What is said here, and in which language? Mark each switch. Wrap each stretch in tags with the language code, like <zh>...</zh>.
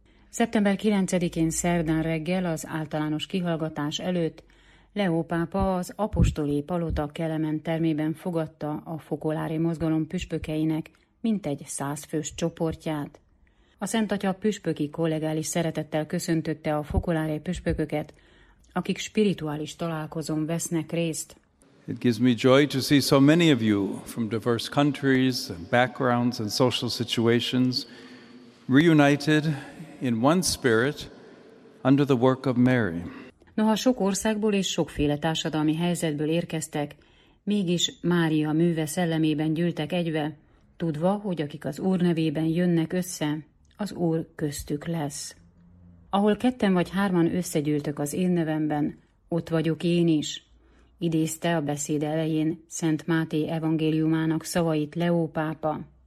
<hu>Szeptember 9-én szerdán reggel az általános kihallgatás előtt Leó pápa az apostoli palota Kelemen termében fogadta a fokolári mozgalom püspökeinek mintegy 100 fős csoportját. A Szent Atya püspöki kollégális szeretettel köszöntötte a fokolári püspököket, akik spirituális találkozón vesznek részt.</hu> <en>It gives me joy to see so many of you from diverse countries, backgrounds and social situations reunited in one spirit under the work of Mary.</en> <hu>Noha sok országból és sokféle társadalmi helyzetből érkeztek, mégis Mária műve szellemében gyűltek egybe, tudva, hogy akik az Úr nevében jönnek össze, az Úr köztük lesz. Ahol ketten vagy hárman összegyűltök az én nevemben, ott vagyok én is, idézte a beszéd elején Szent Máté evangéliumának szavait Leó pápa.</hu>